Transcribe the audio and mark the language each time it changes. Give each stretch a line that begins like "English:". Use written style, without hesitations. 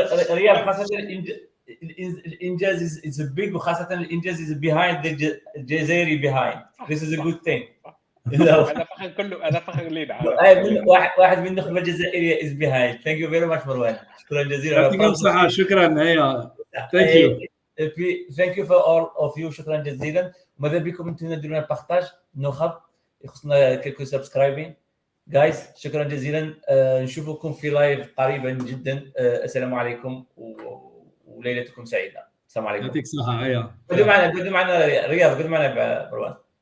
Arabic: رياض خاصه الانجاز
English: is big
Arabic: وخاصه الانجاز
English: is behind the جزائري behind. This is a good thing.
Arabic: هذا فخر كله، هذا فخر لينا. واحد من النخبه الجزائريه
English: is behind. Thank you very much Marwan.
Arabic: شكرا جزيلا. يعطيكم الصحة. شكرا. هيا
English: thank you. Thank you for all of you.
Arabic: شكرا جزيلا. ماذا بكم انتم تديروا لنا بارطاج نخب يخصنا كلكو سبسكرايبين جايز. شكرا جزيلا. نشوفكم في لايف قريبا جدا. السلام عليكم وليلتكم سعيده. السلام عليكم. يعطيك الصحة. هيا قدوا معنا رياض، قدوا معنا مروان.